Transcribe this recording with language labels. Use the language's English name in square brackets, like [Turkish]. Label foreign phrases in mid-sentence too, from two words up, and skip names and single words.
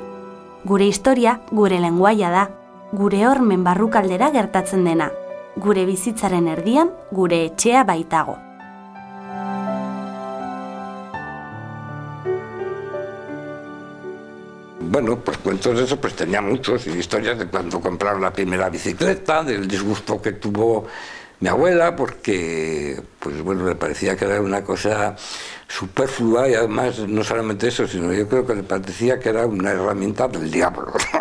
[Basque] Gure historia, gure lenguaia da, gure hormen barrukaldera gertatzen dena, gure bizitzaren erdian, gure etxea baitago. [Spanish] Bueno, pues cuentos de eso pues tenía muchos, y historias de cuando compraron la primera bicicleta, del disgusto que tuvo mi abuela, porque pues bueno, le parecía que era una cosa superflua, y además no solamente eso, sino yo creo que le parecía que era una herramienta del diablo.